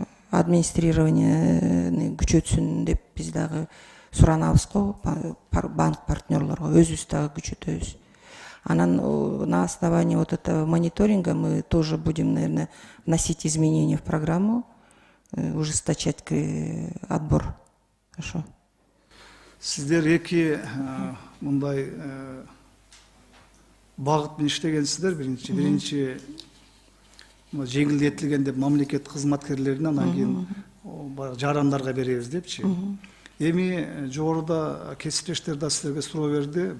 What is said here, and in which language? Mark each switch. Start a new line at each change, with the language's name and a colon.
Kyrgyz: Администрирование күчөтсүн деп биз дагы суранабыз го, банк партнерлорго өзүбүз дагы күчөтөбүз.
Russian: Анан на основании вот этого мониторинга мы тоже будем, наверное, вносить изменения в программу, ужесточать отбор. Хорошо.
Kyrgyz: Сиздер эки мындай багыт менен иштегенсиздер. Биринчи жеңилдетилген деп мамлекет кызматкерлерине, анан кийин жарандарга беребиз депчи. Эми жогоруда кесиптештер да силерге суроо берди.